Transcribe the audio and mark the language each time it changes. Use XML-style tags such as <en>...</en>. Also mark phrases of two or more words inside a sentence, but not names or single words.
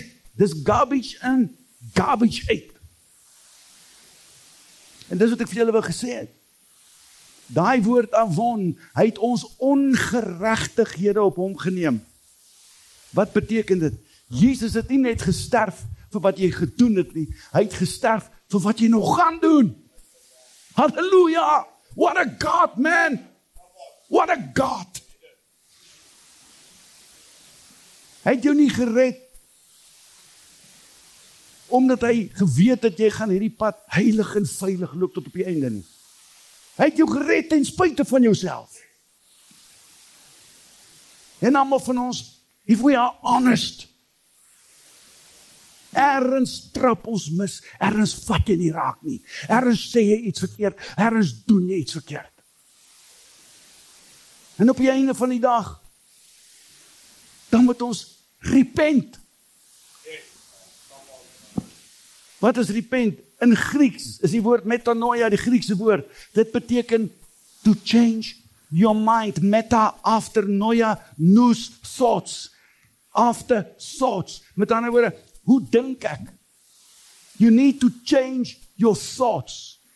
<af>Dis</af> <en>garbage in,</en> <af>garbage uit. En dis wat ek vir julle wil gesê het. Daai woord avon, hy het ons ongeregtighede op hom geneem. Wat beteken dit? Jesus het nie net gesterf vir wat jy gedoen het nie. Hy het gesterf vir wat jy nog gaan doen.</af> <en>Halleluja! What a God, man! What a God!</en> <af>Hy het jou nie gered omdat hy geweet het jy gaan hierdie pad heilig en veilig loop tot op die einde nie. Hy het jou gered ten spyte van jouself. En almal van ons,</af> <en>if we are honest,</en> <af>ergens trap ons mis, ergens vat jy nie raak nie, ergens sê jy iets verkeerd, ergens doen jy iets verkeerd. En op die einde van die dag, dan moet ons repent. Wat is repent? In Grieks is die woord metanoia, die Griekse woord. Dit beteken</af> <en>to change your mind. Meta, after,</en> <el>noia, nous,</el> <en>thoughts. After, thoughts.</en> <af>Met ander woorde, hoe dink ek?</af> <en>You need to change your thoughts.</en>